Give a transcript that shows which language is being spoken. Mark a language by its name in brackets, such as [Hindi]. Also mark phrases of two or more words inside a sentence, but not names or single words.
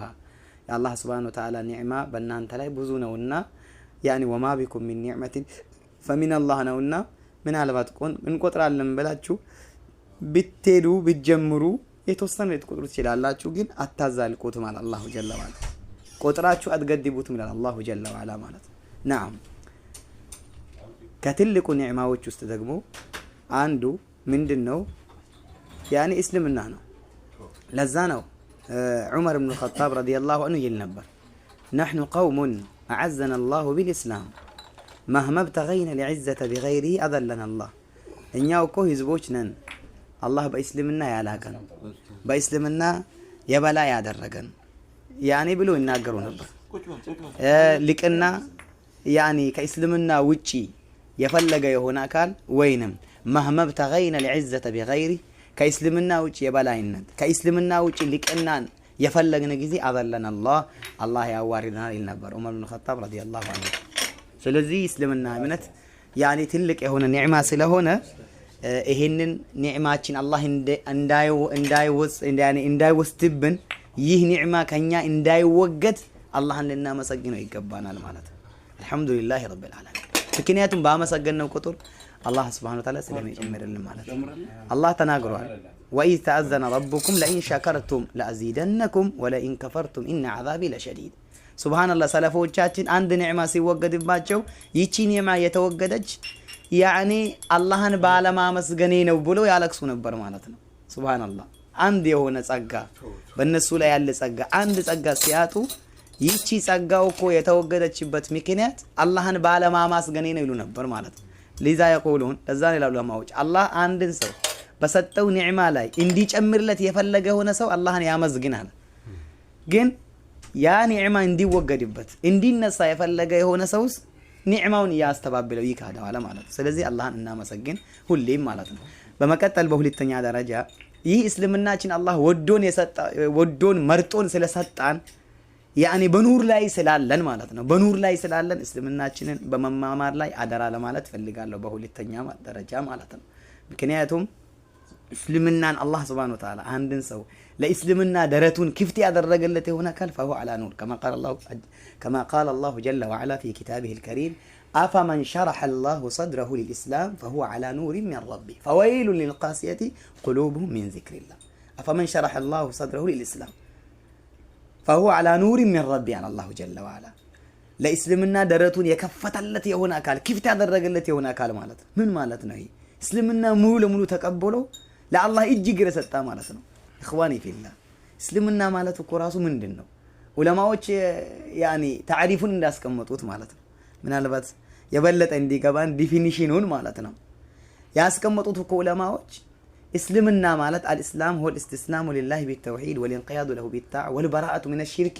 [Amharic] የአላህ [Arabic] سبحانه وتعالى [Amharic] ኒዕማ በእናንተ ላይ ብዙ ነውና ያኒ [Arabic] وما بكم من نعمة فمن الله [Amharic] ነውና ምናልባት እንቆጥራለን ብላችሁ ብትሄዱ ብትጀምሩ የተወሰነ ልትቆጥሩ ትችላላችሁ፣ ግን አታዛልቁት ማለት [Arabic] الله جل وعلا። [Amharic] ቆጥራችሁ አትገድቡት ማለት [Arabic] الله جل وعلا [Amharic] ማለት ነዓም። ከትልቁ ኒዕማዎች ውስጥ ደግሞ አንዱ ምንድነው? ያኒ እስልምና ነው። ለዛ ነው ዑመር ኢብኑ ኸጣብ [Arabic] رضي الله عنه [Amharic] ይል ነበር [Arabic] نحن قوم أعزنا الله بالإسلام مهما ابتغينا العزة بغيره أذلنا الله [Amharic] እኛው እኮ ህዝቦች ነን አላህ በእስልምና ያላቀን በእስልምና የበላ ያደረገን ያኒ ብሎ ይናገሩ ነበር። ልቅና ያኒ ከእስልምና ውጪ የፈለገ የሆነ አካል ወይንም [Arabic] مهما ابتغينا العزة بغيره [Amharic] ከእስልምና ውጪ የበላይነት ከእስልምና ውጪ ልቅናን የፈለግነ ጊዜ አዘለና አላህ ያዋርደናል ይል ነበር ዑመር ኢብኑ ኸጣብ [Arabic] رضي الله عنه። [Amharic] ስለዚህ እስልምና እምነት ያኒ ትልቅ የሆነ ኒዕማ ስለሆነ ይሄንን ኒዕማችን አላህ እንዳይወስድብን ይህ ኒዕማ ከኛ እንዳይወገድ አላህን ልናመሰግነው ይገባናል ማለት ነው። [Arabic] الحمد لله رب العالمين። [Amharic] ምክንያቱም ባመሰገነው ቁጥር አላህ [Arabic] سبحانه وتعالى [Amharic] ስለሚጨምርልን ማለት ነው። አላህ ተናግሯል [Arabic] وإذ تأذن ربكم لئن شكرتم لأزيدنكم ولئن كفرتم إن عذابي لشديد سبحان الله [Amharic] ሰለፎቻችን አንድ ኒዕማ ሲወገድባቸው ይቺ ኒዕማ የተወገደች ያኒ አላህን ባለማመስገኔ ነው ብሎ ያለቅሱ ነበር ማለት ነው። ሱብሃንአላህ አንድ የሆነ ጸጋ በእነሱ ላይ ያለ ጸጋ አንድ ጸጋ ሲያጡ ይቺ ጸጋው እኮ የተወገደችበት ምክንያት አላህን ባለማመስገኔ ነው ይሉ ነበር ማለት ነው። [Arabic] لذا يقولون [Amharic] ለዛ ነው ለማውጭ አላህ አንድን ሰው በሰጠው ኒዕማ ላይ እንዲጨምርለት የፈለገ ሆነ ሰው አላህን ያመዝግናል። ግን ያ ኒዕማ እንዲወገድበት እንዲነሳ የፈለገ የሆነ ሰውስ ኒዕማውን ያስተባብለው ይካዳዋል ማለት ነው። ስለዚህ አላህን እናመሰግን ሁሌም ማለት ነው። በመቀጠል በሁለተኛ ደረጃ ይህ እስልምናችን አላህ ወዶን መርጦን ስለሰጣን ያኒ በኑር ላይ ስላለን ማለት ነው። በኑር ላይ ስላለን እስልምናችንን በመማማር ላይ አደራ ለማለት ፈልጋለሁ በሁለተኛ ደረጃ ማለት ነው። ምክንያቱም እስልምናን አላህ [Arabic] سبحانه وتعالى [Amharic] አንድን ሰው ለእስልምና ደረቱን ክፍት ያደረገለት የሆነ ካል [Arabic] فهو على نور كما قال الله جل وعلا في كتابه الكريم أفمن شرح الله صدره للإسلام فهو على نور من ربه فويل للقاسية قلوبهم من ذكر الله أفمن شرح الله صدره للإسلام فهو على نور من ربه على الله جل وعلا [Amharic] ለእስልምና ደረቱን የከፈተለት የሆነ አካል ክፍት ያደረገለት የሆነ አካል ማለት ምን ማለት ነው? እስልምና ሙሉ ለሙሉ ተቀበሎ ለአላህ እጅግ ረሰጣ ማለት ነው። [Arabic] إخواني في الله [Amharic] እስልምና ማለት እኮ ራሱ ምንድነው? ዑለማዎች ያኒ ታሪፉን እንዳስቀመጡት ማለት ነው። ምናልባት የበለጠ እንዲገባን ዲፊኒሽኑን ማለት ነው ያስቀመጡት እኮ ዑለማዎች እስልምና ማለት አልእስላም [Arabic] هو الاستسلام لله بالتوحيد والانقياد له بالطاعة والبراءة من الشرك